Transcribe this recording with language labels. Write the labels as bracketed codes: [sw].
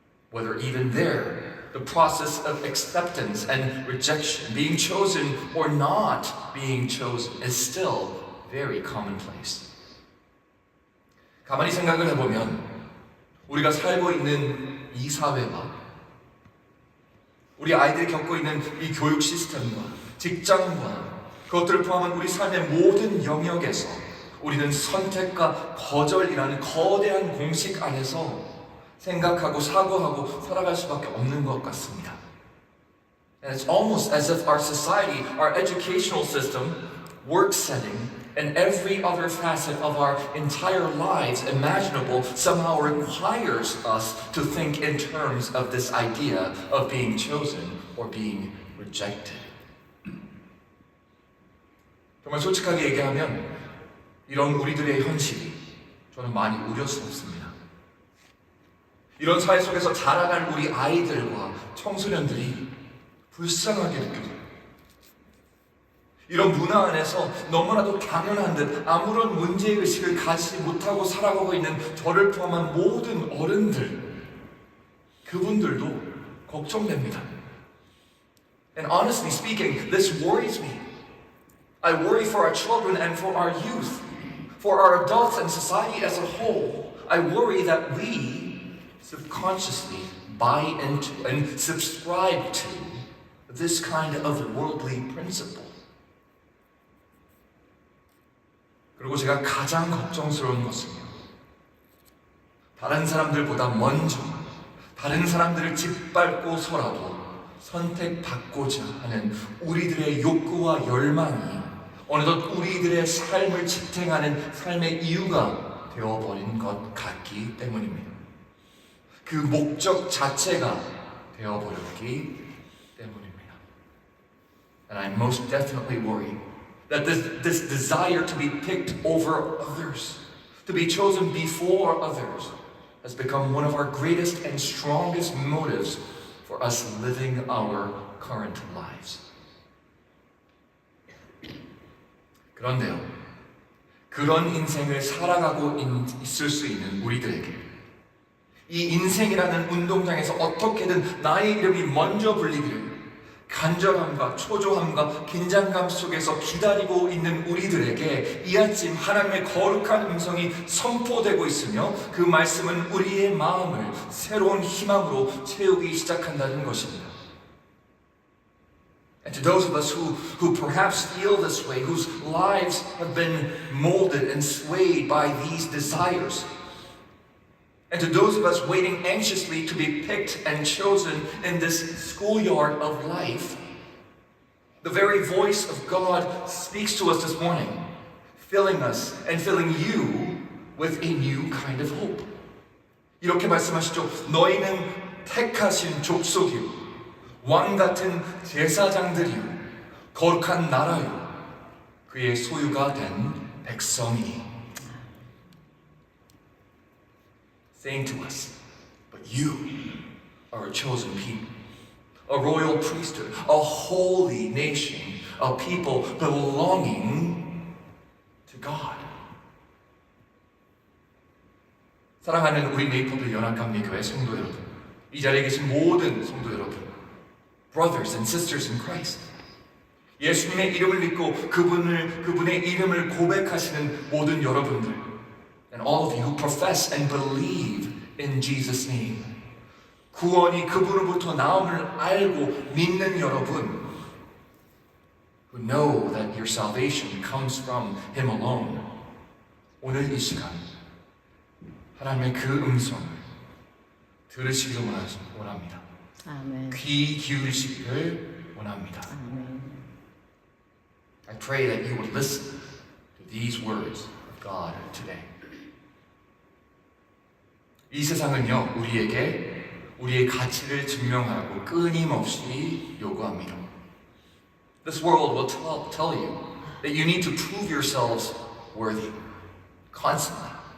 [en] Whether even there, the process of acceptance and rejection, being chosen or not being chosen, is still very commonplace. [ko] 가만히 생각을 해보면 우리가 살고 있는 이 사회와 우리 아이들이 겪고 있는 이 교육 시스템과 직장과 그것들을 포함한 우리 삶의 모든 영역에서 우리는 선택과 거절이라는 거대한 공식 안에서 생각하고 사고하고 살아갈 수밖에 없는 것 같습니다. [en] And it's almost as if our society, our educational system, work setting, and every other facet of our entire lives imaginable somehow requires us to think in terms of this idea of being chosen or being rejected. [ko] 정말 솔직하게 얘기하면 이런 우리들의 현실이 저는 많이 우려스럽습니다. 이런 사회 속에서 자라갈 우리 아이들과 청소년들이 불쌍하게 느껴져요. 이런 문화 안에서 너무나도 당연한 듯 아무런 문제의식을 가지지 못하고 살아가고 있는 저를 포함한 모든 어른들, 그분들도 걱정됩니다. [en] And honestly speaking, this worries me. I worry for our children and for our youth, for our adults and society as a whole. I worry that we subconsciously buy into and subscribe to this kind of worldly principle. [ko] 그리고 제가 가장 걱정스러운 것은요, 다른 사람들보다 먼저 다른 사람들을 짓밟고서라도 선택받고자 하는 우리들의 욕구와 열망이 어느덧 우리들의 삶을 지탱하는 삶의 이유가 되어버린 것 같기 때문입니다. 그 목적 자체가 되어버렸기 때문입니다. [en] And I'm most definitely worried that this desire to be picked over others, to be chosen before others, has become one of our greatest and strongest motives for us living our current lives. [ko] 그런데요, 그런 인생을 살아가고 있을 수 있는 우리들에게 이 인생이라는 운동장에서 어떻게든 나의 이름이 먼저 불리기를 간절함과 초조함과 긴장감 속에서 기다리고 있는 우리들에게 이 아침 하나님의 거룩한 음성이 선포되고 있으며 그 말씀은 우리의 마음을 새로운 희망으로 채우기 시작한다는 것입니다. [en] And to those of us who perhaps feel this way, whose lives have been molded and swayed by these desires, And to those of us waiting anxiously to be picked and chosen in this schoolyard of life, the very voice of God speaks to us this morning, filling us and filling you with a new kind of hope. [ko] 이렇게 말씀하시죠. 너희는 택하신 족속이요, 왕 같은 제사장들이요, 거룩한 나라요, 그의 소유가 된 백성이니. [en] Saying to us, but you are a chosen people, a royal priesthood, a holy nation, a people belonging to God. [ko] 사랑하는 우리 네이버들 연합감리교회 성도 여러분, 이 자리에 계신 모든 성도 여러분, [en] brothers and sisters in Christ, [ko] 예수님의 이름을 믿고 그분의 이름을 고백하시는 모든 여러분들, [en] and all of you who profess and believe in Jesus' name, [ko] 구원이 그분으로부터 나옴을 알고 믿는 여러분, [en] who know that your salvation comes from Him alone, [ko] 오늘 이 시간 하나님의 그 음성을 들으시기를 원합니다. 아멘. 귀 기울이시기를 원합니다. 아멘. [en] I pray that you would listen to these words of God today. [ko] 이 세상은요, 우리에게 우리의 가치를 증명하라고 끊임없이 요구합니다. [en] This world will tell you that you need to prove yourselves worthy constantly.